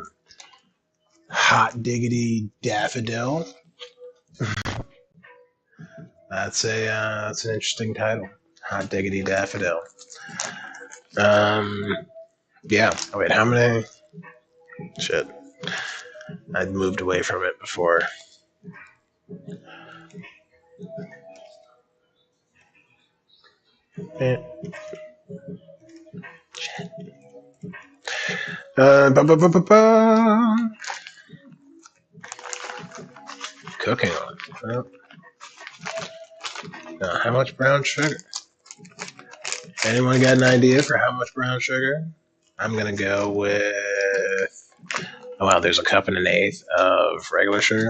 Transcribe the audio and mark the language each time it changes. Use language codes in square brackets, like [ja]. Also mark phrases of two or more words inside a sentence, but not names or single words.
[en] Hot diggity daffodil. That's an interesting title. Hot diggity daffodil. Um, yeah. Oh, wait, how many? Shit, I'd moved away from it before. Eh. Ba, ba, ba, ba, ba. Cooking on. Well, how much brown sugar? Anyone got an idea for how much brown sugar? I'm gonna go with. Oh wow, there's a cup and an eighth of regular sugar.